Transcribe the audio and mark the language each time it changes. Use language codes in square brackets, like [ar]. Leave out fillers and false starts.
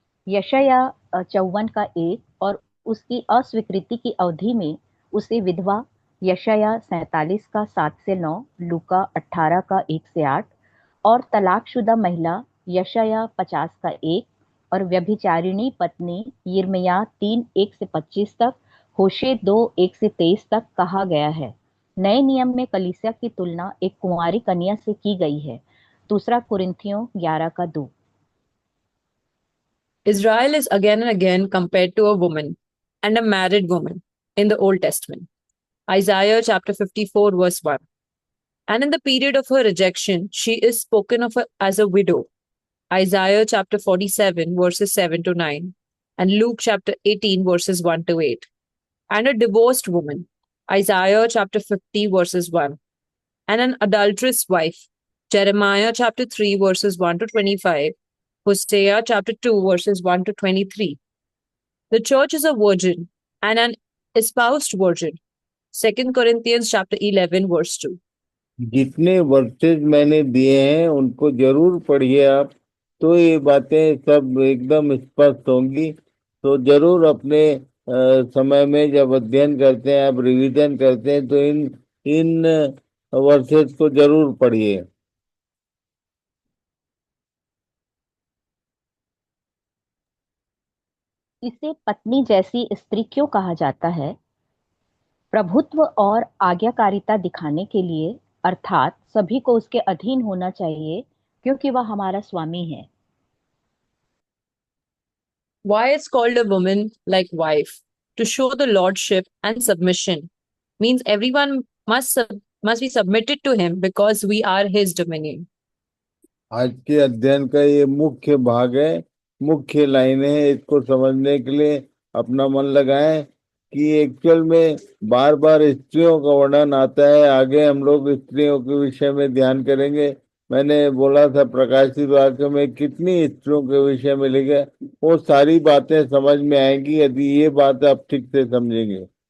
[hi] यशायाह 54 का 1 और उसकी अस्वीकृति की अवधि में उसे विधवा, यशायाह 47 का 7 से 9, लूका 18 का 1 से 8, और तलाकशुदा महिला यशायाह 50 का 1, और व्यभिचारिणी पत्नी यिर्मयाह 3 1 से 25 तक, होशे 2 1 से 23 तक कहा गया है। नए नियम में कलीसिया की तुलना एक कुंवारी कन्या से की गई है। दूसरा कुरिन्थियों 11 का 2। [en] Israel is again and again compared to a woman and a married woman in the Old Testament. Isaiah chapter 54 verse 1. And in the period of her rejection, she is spoken of as a widow. Isaiah chapter 47 verses 7 to 9, and Luke chapter 18 verses 1 to 8. And a divorced woman. Isaiah chapter 50 verses 1. And an adulterous wife. Jeremiah chapter 3 verses 1 to 25. Hosea chapter 2 verses 1 to 23. The church is a virgin and an espoused virgin. Second Corinthians chapter 11 verse 2. [hi] जितने versus मैंने दिए हैं उनको जरूर पढ़िए आप, तो ये बातें सब एकदम स्पष्ट होंगी। तो जरूर अपने समय में जब अध्ययन करते हैं, आप रिवीजन करते हैं, तो इन इन वर्सेस को जरूर पढ़िए। इसे पत्नी जैसी स्त्री क्यों कहा जाता है? प्रभुत्व और आज्ञाकारिता दिखाने के लिए, अर्थात सभी को उसके अधीन होना चाहिए क्योंकि वह हमारा स्वामी है। [en] Why it's called a woman like wife? To show the lordship and submission. Means everyone must be submitted to him because we are his dominion. [hi] आज के अध्ययन का ये मुख्य भाग है, मुख्य लाइन है। इसको समझने के लिए अपना मन लगाएं कि एक्चुअल में बार बार स्त्रियों का वर्णन आता है। आगे हम लोग स्त्रियों के विषय में ध्यान करेंगे। मैंने बोला था प्रकाशित वाक्य में कितनी स्त्रियों के विषय में लिखा है, वो सारी बातें समझ में आएंगी यदि ये बात आप ठीक से समझेंगे।